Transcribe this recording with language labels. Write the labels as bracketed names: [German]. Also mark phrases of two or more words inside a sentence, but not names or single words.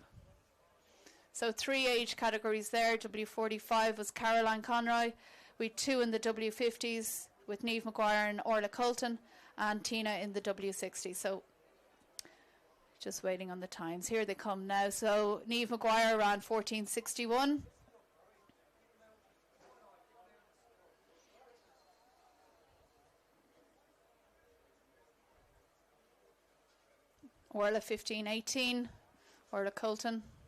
[English] So 3 age categories there. W45 was Caroline Conroy. We had 2 in the W50s with Niamh Maguire and Orla Colton, and Tina in the W60. So just waiting on the times. Here they come now. So Niamh Maguire ran 14:61. Orla 15:18. Orla Colton.